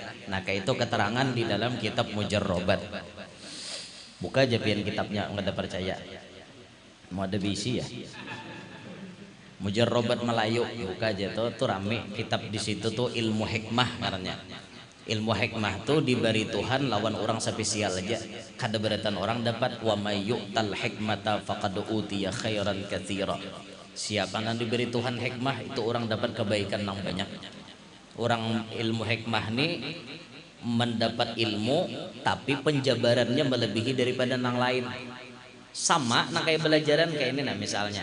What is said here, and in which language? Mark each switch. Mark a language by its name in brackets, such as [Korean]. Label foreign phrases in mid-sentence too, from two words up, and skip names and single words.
[Banjar] Nah kayak itu keterangan di dalam kitab Mujarrobat. Buka aja pian kitabnya nggak ada percaya. Mau ada bisi ya. Mujarrobat Melayu buka aja tuh rame kitab di situ tuh ilmu hikmah karena ilmu hikmah tuh diberi Tuhan lawan orang spesial aja. Kada beratan orang dapat [Arabic] ومن يؤت الحكمة فقد أوتي خيرا كثيرا. [Banjar] Siapa yang diberi Tuhan hikmah itu orang dapat kebaikan yang banyak. Orang ilmu hikmah nih mendapat ilmu tapi penjabarannya melebihi daripada yang lain. Sama nah kayak belajaran kayak ini nah misalnya.